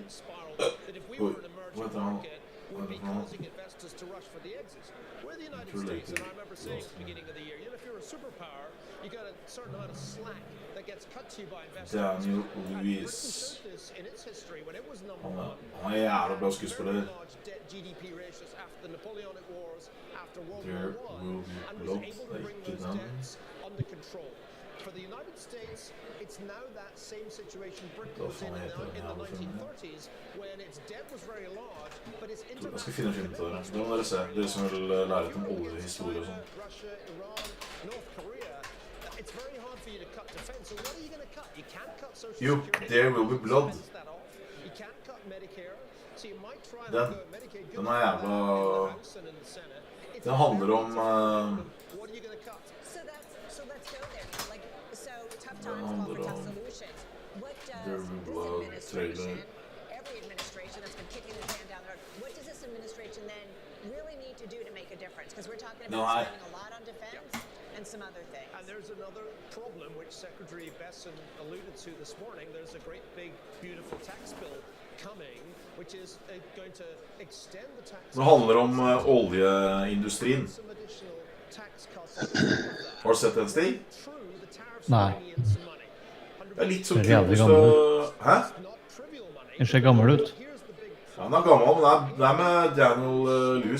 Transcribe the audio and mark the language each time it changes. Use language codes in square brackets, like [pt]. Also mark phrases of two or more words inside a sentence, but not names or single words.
[no] Oi, hva heter han? Hva heter han? Related. Daniel Lewis. Han jævla bra skuespiller. There will be blood, ikke den. [en] For the United States, it's now that same situation Britain was in the 1930s when its debt was very large, but its international... [no] Jeg skal finne film til dere. Det må dere se. Dere som vil lære litt om oljehistorie og sånn. [en] Russia, Iran, North Korea. It's very hard for you to cut defense. So what are you going to cut? You can't cut social security. There will be blood. You can't cut Medicare. So you might try to go Medicaid. [no] Den jævla... Den handler om... [en] What are you going to cut? So let's go there. Like, so tough times call for tough solutions. What does this administration, every administration that's been kicking the can down the road, what does this administration then really need to do to make a difference? Because we're talking about spending a lot on defense and some other things. And there's another problem which Secretary Besson alluded to this morning. There's a great big beautiful tax bill coming which is going to extend the tax. [no] Det handler om oljeindustrien. Har du sett den, Stig? Nei. Det litt så kult hvis du... Hæ? Den ser gammel ut. Ja, den gammel, men det med Daniel Lewis.